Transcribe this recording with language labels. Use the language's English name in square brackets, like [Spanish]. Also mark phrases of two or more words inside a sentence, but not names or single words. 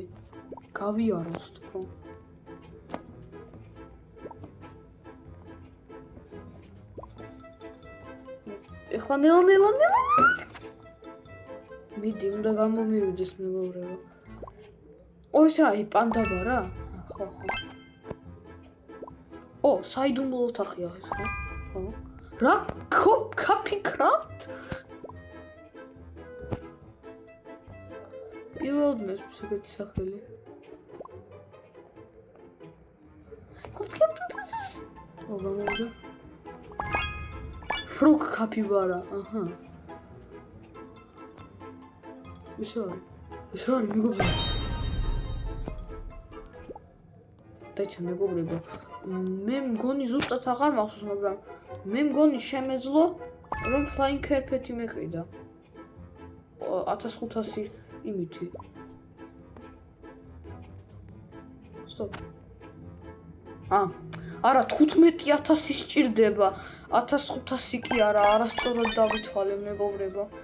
[Georgian] გავიაროს თქო. ეხლა ნელა. მიდი უნდა გამომივიდეს მეგობრებო. ეს რა აი პანდა ბარა? ხო. საიდუმლო ოთახია ეს ხო? რა? [English] Copy craft? [Georgian] პირველად მესმის ეგეთი სახელი. გამოვიდა. [English] Frog capybara. [Georgian] აჰა. ეს რა არის მეგობრებო? დაიცა მეგობრებო. მე მგონი ზუსტად აღარ მახსოვს, მაგრამ მე მგონი შემეძლო რომ [English] flying carpet- [Georgian] ი მეყიდა. 1500 იმითი. Stop. არა 15000 სჭირდება. 1500 კი არა, არასწორად დავითვალე მეგობრებო.